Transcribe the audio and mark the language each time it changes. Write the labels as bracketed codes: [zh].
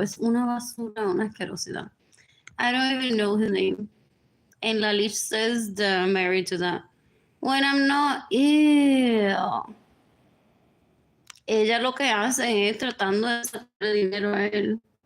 [es] Es una basura, una asquerosidad. [en] I don't even know his name. And la leash says that I'm married to that. When I'm not, ew. [es] Ella lo que hace es tratando de sacar dinero a él.